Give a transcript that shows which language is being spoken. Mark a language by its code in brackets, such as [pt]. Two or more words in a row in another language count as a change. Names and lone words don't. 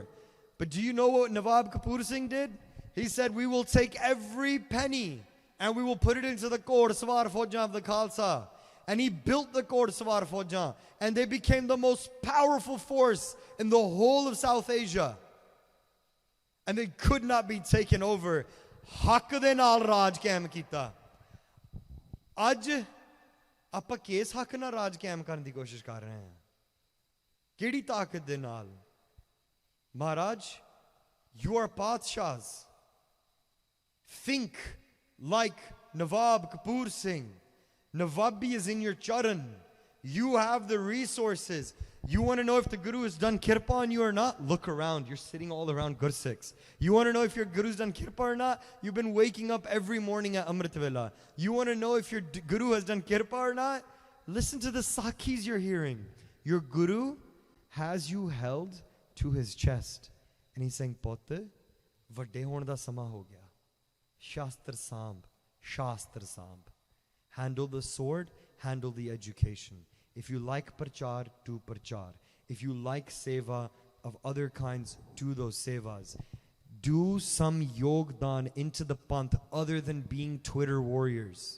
[en] But do you know what Nawab Kapoor Singh did? He said, "We will take every penny and we will put it into the Kor Sawar Faujan of the Khalsa." And he built the Kor Sawar Faujan, and they became the most powerful force in the whole of South Asia. And they could not be taken over. [pa] ਹੱਕ ਦੇ ਨਾਲ ਰਾਜ ਕਾਇਮ ਕੀਤਾ। ਅੱਜ ਆਪਾਂ ਕੇਸ ਹੱਕ ਨਾ ਰਾਜ ਕਾਇਮ ਕਰਨ ਦੀ ਕੋਸ਼ਿਸ਼ ਕਰ ਰਹੇ ਹਾਂ. ਕਿਹੜੀ ਤਾਕਤ ਦੇ ਨਾਲ? ਮਹਾਰਾਜ, [en] you are Padshahs. Think like Nawab Kapoor Singh. Nawabi is in your charan. You have the resources. You want to know if the Guru has done kirpa on you or not? Look around. You're sitting all around Gursikhs. You want to know if your Guru's done kirpa or not? You've been waking up every morning at Amrit Vela. You want to know if your Guru has done kirpa or not? Listen to the sakhis you're hearing. Your Guru has you held to his chest. And he's saying, [pa] "ਪੁੱਤੇ, ਵੱਡੇ ਹੋਣ ਦਾ ਸਮਾਂ ਹੋ ਗਿਆ. ਸ਼ਸਤਰ ਸੰਭ, ਸ਼ਸਤਰ ਸੰਭ. [en] Handle the sword, handle the education. If you like prachar, do prachar. If you like seva of other kinds, do those sevas. Do some yogdan into the Panth other than being Twitter warriors.